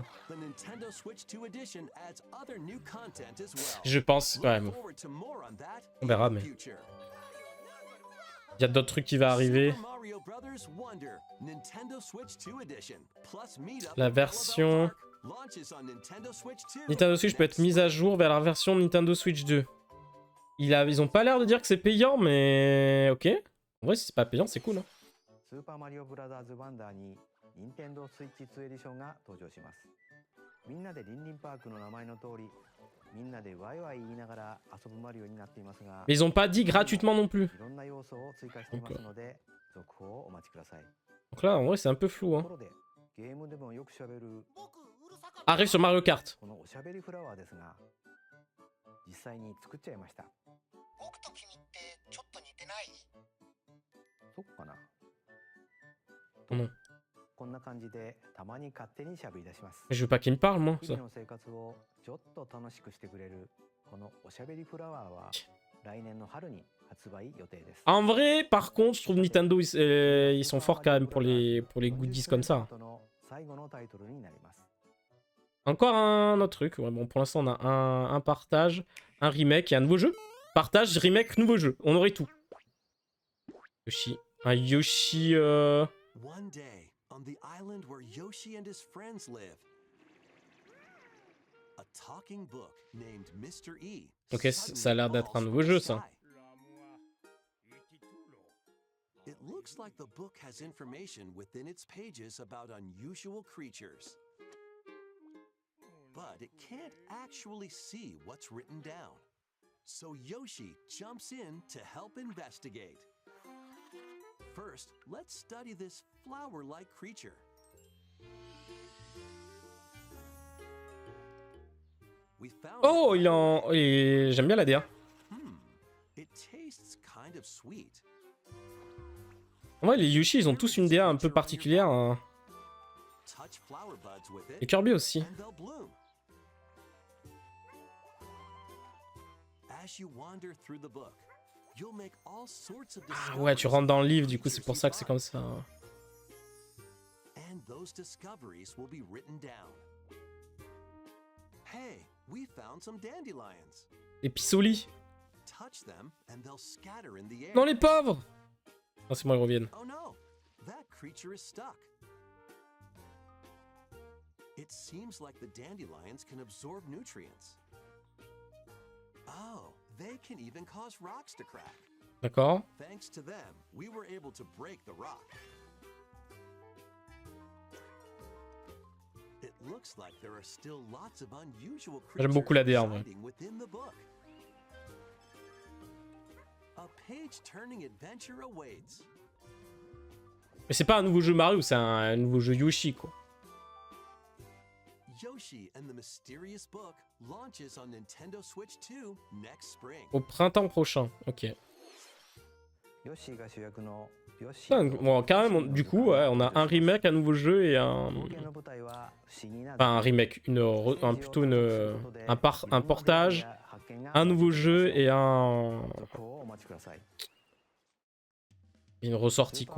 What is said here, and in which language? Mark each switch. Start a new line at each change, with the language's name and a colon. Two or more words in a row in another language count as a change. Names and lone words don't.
English: The Nintendo Switch 2 Edition adds other new content as well.
French: Je pense, ouais,
English: Look
French: bon.
English: forward to more on that
French: On verra,
English: in the
French: mais
English: future.
French: il y a d'autres trucs qui vont arriver.
English: Super Mario Brothers Wonder, Nintendo Switch 2 Edition, plus Meet Up
French: La
English: at Bella Bell
French: version
English: Park, launches on Nintendo Switch 2
French: Nintendo Switch peut être
English: next
French: mise à jour vers la version Nintendo Switch 2. Ils ont pas l'air de dire que c'est payant, mais ok. En vrai, si c'est pas payant, c'est cool. Hein.
Japanese: スーパーマリオブラザーズワンダーに任天堂スイッチ2エディションが登場します。みんなでリンリンパークの名前の通り、みんなでワイワイ言いながら遊ぶマリオになっていますが、
French: Mais ils ont pas dit gratuitement non plus.
Japanese: いろんな要素を追加していますので、続報をお待ちください。
French: Donc là, en vrai, c'est un peu flou.
Japanese: と
French: Hein.
Japanese: ころで、ゲームでもよくしゃべる
French: Arrive sur Mario Kart.
Japanese: このおしゃべりフラワーですが、実際に作っちゃいました。僕と君ってちょっと似てない？そっかな。
French: Oh non.
Japanese: こんな感じでたまに勝手にしゃべり出します。
French: Mais je veux pas qu'il me parle, moi.
Japanese: 日
French: Ça.
Japanese: 々の生活をちょっと楽しくしてくれるこのおしゃべりフラワーは来年の春に発売予定です。
French: En vrai, par contre, je trouve Nintendo, ils sont forts quand même pour les goodies comme ça.
Japanese: の最後のタイトルになります。
French: Encore un autre truc. Ouais, bon, pour l'instant, on a un partage, un remake et un nouveau jeu. Partage, remake, nouveau jeu. On aurait tout. Yoshi. Un Yoshi...
English: One day, on the island where Yoshi and his friends live, a talking book named Mr. E.
French: Ok, ça a l'air d'être un nouveau jeu, ça.
English: It looks like the book has information within its pages about unusual creatures. But it can't actually see what's written down. So Yoshi jumps in to help investigate. First, let's study this flower-like creature. We found Oh, it.
French: il est en... J'aime bien la DA.
English: It tastes kind of sweet.
French: En vrai, les Yoshi, ils ont tous une DA un peu particulière. Hein.
English: Touch flower buds with
French: Et
English: it,
French: Kirby aussi.
English: and they'll bloom. As you wander through the book, you'll make all sorts of
French: Ah ouais, tu rentres dans le livre, du coup, c'est pour ça que c'est comme ça.
English: And those discoveries will be written down. Hey, we found some dandelions.
French: Les pissolis.
English: Touch them and they'll scatter in the air.
French: Non, les pauvres. Non, c'est moi, ils reviennent.
English: Oh no, that creature is stuck. It seems like the dandelions can absorb nutrients. Oh, they can even cause rocks to crack.
French: D'accord.
English: Thanks to them, we were able to break the rock. It looks like there are still lots of unusual
French: J'aime beaucoup la
English: creatures
French: DA, en vrai.
English: residing within the book. A page-turning adventure awaits.
French: Mais c'est pas un nouveau jeu Mario, c'est un nouveau jeu Yoshi, quoi.
English: Yoshi and the Mysterious Book launches on Nintendo Switch 2 next spring.
French: Au printemps prochain. Ok.
Japanese: ヨッシーが主役のヨッシ
French: Putain, bon, carrément, du coup, ouais, on a un remake, un nouveau jeu et un...
Japanese: 冒険の舞台は不思議な
French: Enfin, un remake, plutôt un portage, un nouveau jeu et un...
Japanese: をお待ちください。
French: une
Japanese: スー
French: ressortie,
Japanese: パー